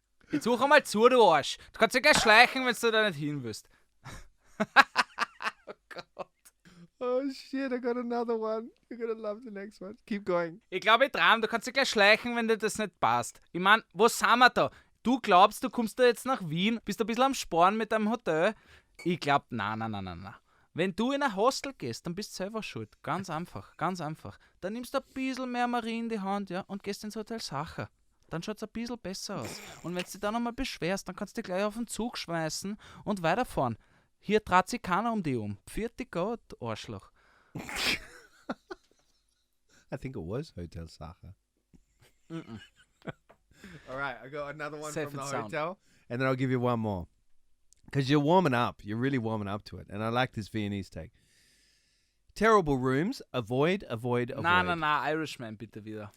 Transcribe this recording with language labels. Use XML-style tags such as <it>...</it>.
<de>Jetzt such einmal zu, du Arsch. Du kannst ja gleich schleichen, wenn du da nicht hin willst. Oh Gott.</de> <en>Oh shit, I got another one. You're gonna love the next one. Keep going.</en> <de>Ich glaube dran, du kannst ja gleich schleichen, wenn dir das nicht passt. Ich mein, wo sind wir da? Du glaubst, du kommst da jetzt nach Wien, bist ein bisschen am Sparen mit deinem Hotel. Ich glaub, na. Wenn du in ein Hostel gehst, dann bist du selber schuld. Ganz einfach. Dann nimmst du ein bisschen mehr Marie in die Hand, ja, und gehst ins Hotel Sacher. Dann schaut es ein bisschen besser aus. Und wenn du dich dann nochmal beschwerst, dann kannst du dich gleich auf den Zug schmeißen und weiterfahren. Hier dreht sich keiner um die um. Vierte Gott, Arschloch.</de> <en>I think it was Hotel Sacher. All right, I got another one Safe from the and sound. hotel, and then I'll give you one more. Because you're warming up. You're really warming up to it. And I like this Viennese take. Terrible rooms. Avoid.</en> <de>Na, Irishman bitte wieder.</de>